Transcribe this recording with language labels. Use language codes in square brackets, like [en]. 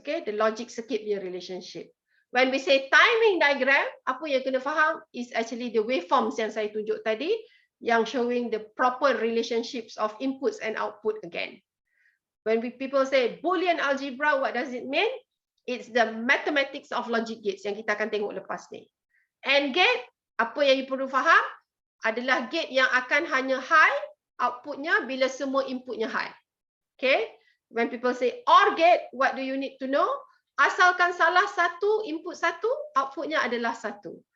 [en] Okay, the logic circuit [ms] punya [en] relationship. When we say timing diagram, [ms] apa yang kena faham [en] is actually the waveforms [ms] yang saya tunjuk tadi, yang [en] showing the proper relationships of inputs and output again. When people say Boolean algebra, what does it mean? It's the mathematics of logic gates [ms] yang kita akan tengok lepas ni. AND gate, apa yang you perlu faham adalah gate yang akan hanya high outputnya bila semua inputnya high. [en] Okay? When people say OR gate, what do you need to know? [ms] Asalkan salah satu, input satu, outputnya adalah satu.